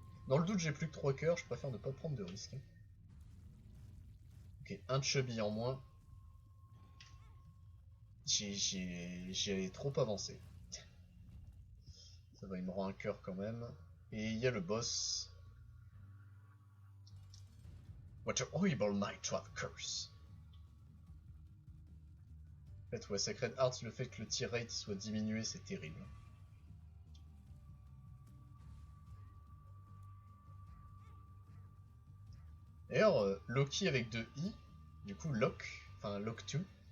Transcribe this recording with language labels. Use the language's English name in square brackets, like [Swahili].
[French] Dans le doute, j'ai plus que 3 cœurs, je préfère ne pas prendre de risques. Ok, un chubby en moins. J'ai trop avancé. Ça va, il me rend un cœur quand même. Et il y a le boss. [English] What a horrible night to have curse. [French] En fait, ouais, Sacred Hearts, le fait que le tir rate soit diminué, c'est terrible. D'ailleurs, Loki avec 2 i, du coup Lock, enfin Lock 2.